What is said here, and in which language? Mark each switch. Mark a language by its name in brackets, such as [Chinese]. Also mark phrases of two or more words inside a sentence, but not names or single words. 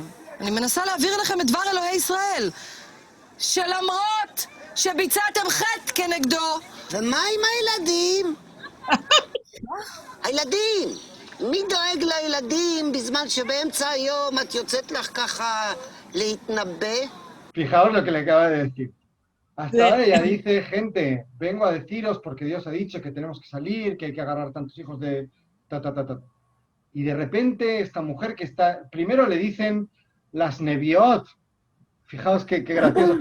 [Hebrew] אני מנסה להעביר לכם את דבר אלוהי ישראל. שלמרות שביצעתם חטא כנגדו... ומה עם הילדים? הילדים! מי דואג לילדים בזמן שבאמצע היום את יוצאת לך ככה להתנבא? [Spanish] Fijaos lo que le acaba de decir. Hasta ahora ella dice, gente, vengo a deciros porque Dios ha dicho que tenemos que salir, que hay que agarrar tantos hijos de... Y de repente esta mujer que está... Primero le dicen las neviot. Fijaos qué gracioso.